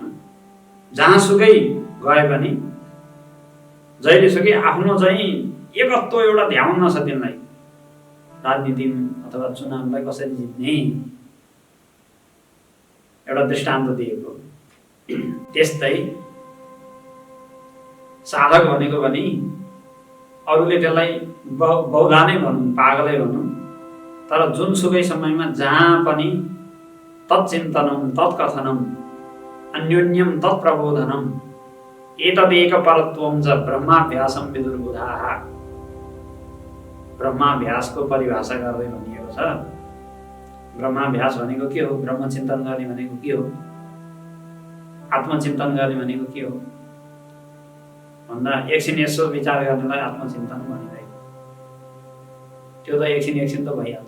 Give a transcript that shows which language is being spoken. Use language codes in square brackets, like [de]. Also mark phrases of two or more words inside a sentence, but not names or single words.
[ne] जहाँसुकै गए पनि जहिलेसुकै आफ्नो चाहिँ एकत्व एउटा ध्यान छ तिनलाई, राजनीति अथवा चुनावलाई कसरी जित्ने एउटा दृष्टान्त दिएको। त्यस्तै साधक भनेको पनि अरूले त्यसलाई बौला नै भनौँ, पागलै भनौँ, तर जुनसुकै समयमा जहाँ पनि [sa] तत्चिन्तनम तत्कथनम अन्योन्यम तत्प्रबोधनम एतदेक परत्वम च ब्रह्माभ्यासम विदुर्बुधाः। [ne] ब्रह्माभ्यासको परिभाषा गर्दै भनिएको छ। ब्रह्माभ्यास भनेको के हो? ब्रह्मचिन्तन गर्ने भनेको के हो? आत्मचिन्तन गर्ने भनेको के हो भन्दा एकछिन यसो विचार गर्नेलाई आत्मचिन्तन भनिरहेको। त्यो त एकछिन त भइहाल्छ।